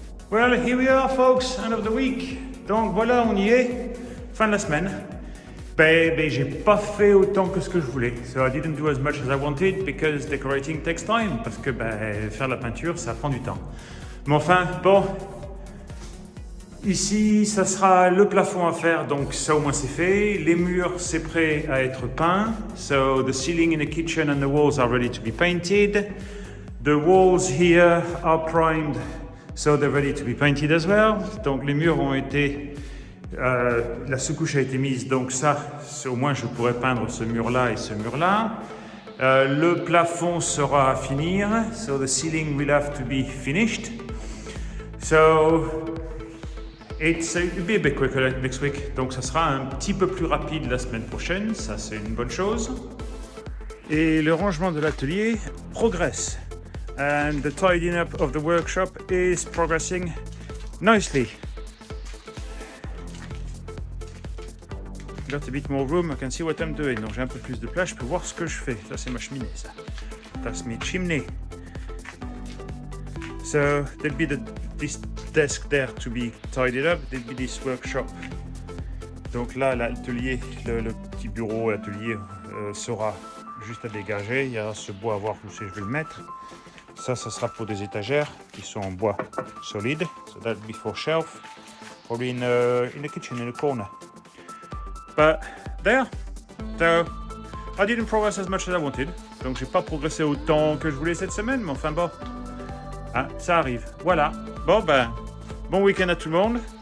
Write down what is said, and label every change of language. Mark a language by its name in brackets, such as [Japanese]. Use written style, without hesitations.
[English] Well, here we are, folks, end of the week. [French] Donc voilà, on y est, fin de la semaine. Ben, j'ai pas fait autant que ce que je voulais. [English] So I didn't do as much as I wanted because decorating takes time. [French] Parce que faire la peinture, ça prend du temps. Mais enfin, bon. Ici, ça sera le plafond à faire, donc ça au moins c'est fait. Les murs, c'est prêt à être peint. [English] So the ceiling in the kitchen and the walls are ready to be painted. The walls here are primed, so they're ready to be painted as well. [French] Donc les murs ont été... la sous-couche a été mise, donc ça, au moins je pourrais peindre ce mur-là et ce mur-là. Le plafond sera à finir, [English] so the ceiling will have to be finished. So it'll be a bit quicker next week, [French] donc ça sera un petit peu plus rapide la semaine prochaine, ça c'est une bonne chose. Et le rangement de l'atelier progresse. [English] And the tidying up of the workshop is progressing nicely. Got a bit more room, I can see what I'm doing. [French] Donc j'ai un peu plus de place, je peux voir ce que je fais. Ça c'est ma cheminée, ça. [English] That's my chimney. So there'll be this desk there to be tidied up. There'll be this workshop. [French] Donc là, l'atelier, le petit bureau, l'atelier sera juste à dégager. Il y a ce bois à voir où je vais le mettre. Ça sera pour des étagères qui sont en bois solide. [English] So that'll be for shelf. Probably in the kitchen, in the corner. But there, so I didn't progress as much as I wanted. [French] Donc j'ai pas progressé autant que je voulais cette semaine, mais enfin bon, ça arrive. Voilà. Bon bon week-end à tout le monde.